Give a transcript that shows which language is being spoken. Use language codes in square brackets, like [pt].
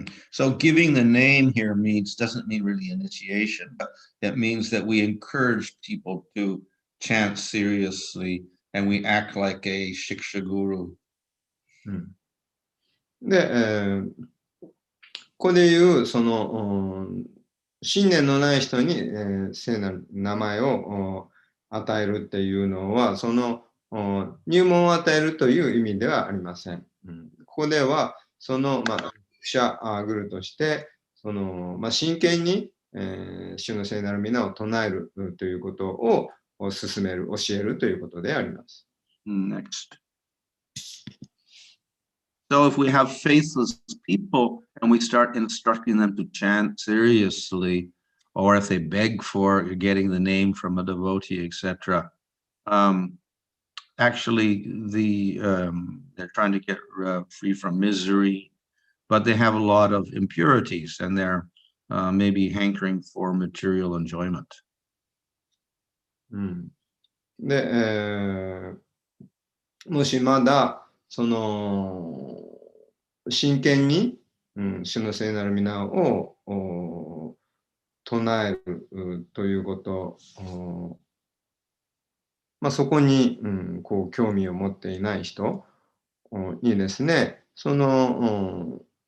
[en] So giving the name here doesn't mean really initiation, but it means that we encourage people to chant seriously and we act like a shiksha guru. [ja] で、ここでいうその信念のない人に、聖なる名前を与えるっていうのは、その入門を与えるという意味ではありません。ここでは、その、シャグルとして、その真剣に、主の聖なる皆を唱えるということを進める、教えるということであります。 [en] Next. So if we have faithless people and we start instructing them to chant seriously, or if they beg for getting the name from a devotee, etc., actually they're trying to get free from misery, but they have a lot of impurities and they're maybe hankering for material enjoyment. [ja] で、もしまだその真剣に、主の聖なる皆を唱えるということ、そこに、こう興味を持っていない人にですね、その